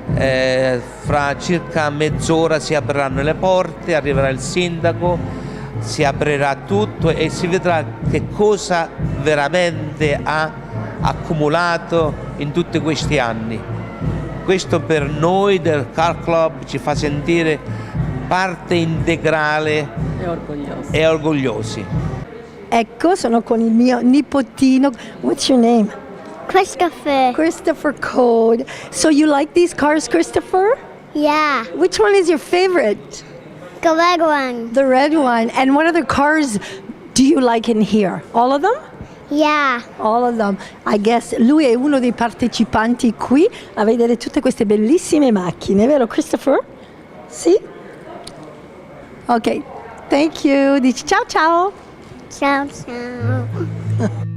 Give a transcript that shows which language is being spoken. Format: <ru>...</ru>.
<it>Fra circa mezz'ora si apriranno le porte, arriverà il sindaco, si aprirà tutto e si vedrà che cosa veramente ha accumulato in tutti questi anni. Questo per noi del Car Club ci fa sentire parte integrale e orgogliosi. Ecco, sono con il mio nipotino.</it> <en>What's your name? Christopher. Christopher Code. So you like these cars, Christopher? Yeah. Which one is your favorite? The red one. The red one. And what other cars do you like in here? All of them? Yeah. All of them. I guess</en> <it>lui è uno dei partecipanti qui a vedere tutte queste bellissime macchine, vero Christopher? Sì?</it> <en>Ok. Thank you.</en> <it>Dici ciao ciao. Ciao ciao.</it>